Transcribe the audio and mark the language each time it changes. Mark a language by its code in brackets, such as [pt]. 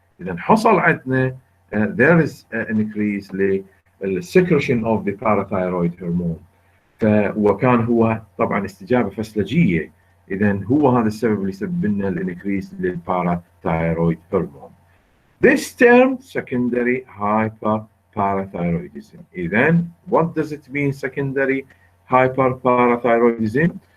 [ar] إذن حصل عندنا [en] there is an increase secretion of the parathyroid hormone، [ar] وكان هو طبعا استجابه فسلجيه. اذا هو هذا السبب اللي يسبب لنا الانكريس للباراثايرويد هرمون. [en] This term secondary hyperparathyroidism. اذا what does it mean secondary hyperparathyroidism?